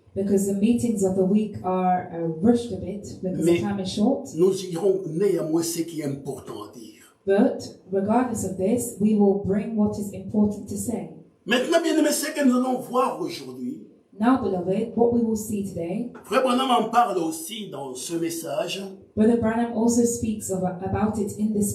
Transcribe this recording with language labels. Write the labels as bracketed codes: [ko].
[en] because the meetings of the week are rushed a bit because [fr] Mais- [en] the time is short. [fr] Nous irons néanmoins ce qui est important à dire. [en] But regardless of this, we will bring what is important to say. [fr] Maintenant, bien aimé, ce que nous allons voir aujourd'hui, [en] Now, beloved, what we will see today, [fr] Frère Branham en parle aussi dans ce message, [en] Brother Branham also speaks about it in this